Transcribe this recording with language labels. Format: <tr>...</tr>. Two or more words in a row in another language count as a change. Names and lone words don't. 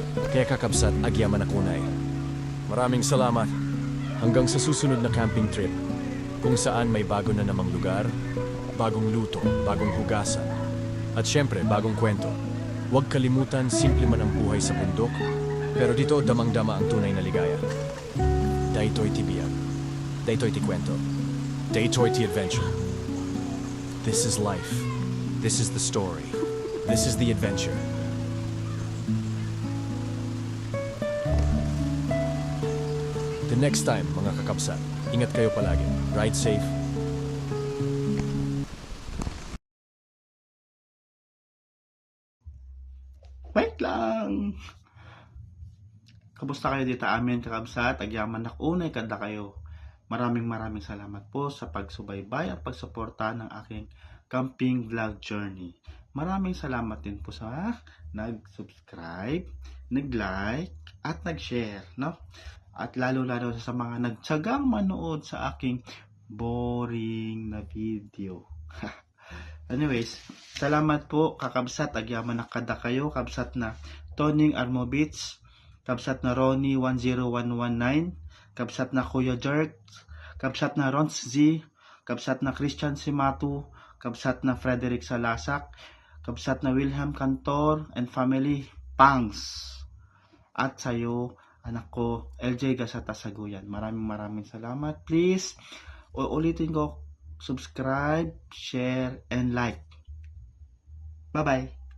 <ilo>Kaya kakabsat, agyaman na kunay.</ilo> <tl>Maraming salamat. Hanggang sa susunod na camping trip, kung saan may bago na namang lugar, bagong luto, bagong hugasan, at syempre, bagong kwento. Huwag kalimutan, simple man ang buhay sa bundok, pero dito damang-dama ang tunay na ligaya.</tl> <ilo>Daytoy ti biyag. Daytoy ti kwento. Daytoy ti adventure.</ilo> <en>This is life. This is the story. This is the adventure. The next time,</en> <tl>mga kakabsat, ingat kayo palagi.</tl> <en>Ride safe.</en> <tl>Wait lang! Kamusta kayo dito amin kakabsat?</tl> <ilo>Agyaman na unay kada kayo.</ilo> <tl>Maraming salamat po sa pagsubaybay at pagsuporta ng aking camping vlog journey. Maraming salamat din po sa nag-subscribe, nag-like, at nag-share, no? At lalo-lalo sa mga nagtsagang manood sa aking boring na video.</tl> <ilo>Anyways,</ilo> <tl>salamat po</tl> <ilo>kakabsat, agyaman na kada kayo, kabsat na Toning Armovich, kabsat na Ronnie 10119, kabsat na Kuya Jerk, kabsat na Rons Z, kabsat na Christian Simatu, kabsat na Frederick Salasak, kabsat na Wilhelm Cantor</ilo> <en>and family,</en> <ilo>Pangs.</ilo> <tl>At sa'yo, anak ko, LJ Gasata Saguyan. Maraming salamat. Please, ulitin ko, subscribe,</tl> <en>share, and like. Bye-bye.</en>